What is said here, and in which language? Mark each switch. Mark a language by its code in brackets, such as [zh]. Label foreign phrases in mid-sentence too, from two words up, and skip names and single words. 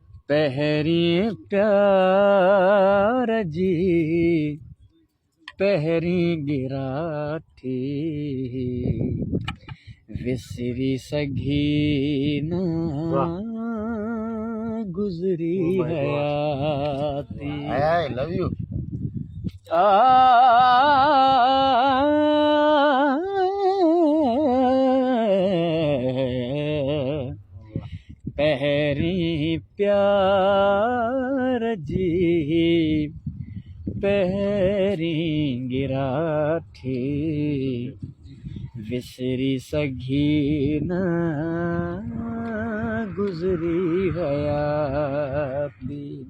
[sd] पहिरीं प्यार जी पहिरीं गिराठी विसरी सघी न गुज़री हयाती। [en] I love you. [sd] पहिरीं प्यार जी पहिरीं गिराठी विसरी सघी न गुज़री हयाती।